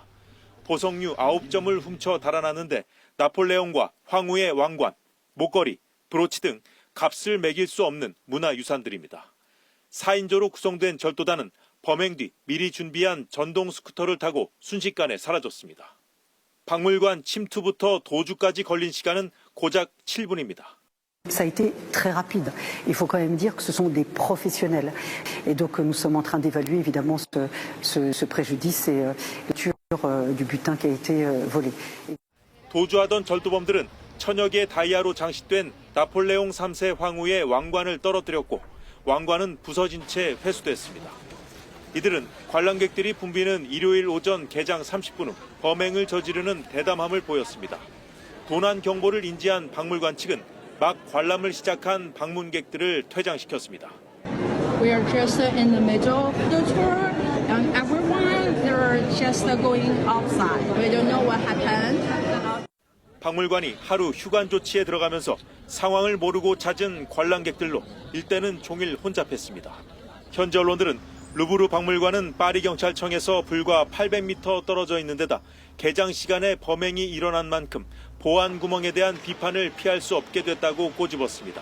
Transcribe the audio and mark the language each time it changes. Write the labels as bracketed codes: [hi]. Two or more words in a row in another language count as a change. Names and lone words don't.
[ko] 보석류 9점을 훔쳐 달아났는데 나폴레옹과 황후의 왕관, 목걸이, 브로치 등 값을 매길 수 없는 문화유산들입니다. 4인조로 구성된 절도단은 범행 뒤 미리 준비한 전동 스쿠터를 타고 순식간에 사라졌습니다. 박물관 침투부터 도주까지 걸린 시간은 고작 7분입니다. [fr] Ça a été très rapide. Il faut quand même dire que ce sont des professionnels. Et donc nous sommes en train d'évaluer évidemment ce préjudice et du butin qui a été volé. [ko] 도주하던 절도범들은 천여 개의 다이아로 장식된 나폴레옹 3세 황후의 왕관을 떨어뜨렸고 왕관은 부서진 채 회수됐습니다. 이들은 관람객들이 붐비는 일요일 오전 개장 30분 후 범행을 저지르는 대담함을 보였습니다. 도난 경보를 인지한 박물관 측은 막 관람을 시작한 방문객들을 퇴장시켰습니다. [en] We are just in the middle of the tour, and everyone they're just going outside. We don't know what happened. [ko] 박물관이 하루 휴관 조치에 들어가면서 상황을 모르고 잦은 관람객들로 일대는 종일 혼잡했습니다. 현지 언론들은 루브르 박물관은 파리 경찰청에서 불과 800m 떨어져 있는 데다 개장 시간에 범행이 일어난 만큼 보안 구멍에 대한 비판을 피할 수 없게 됐다고 꼬집었습니다.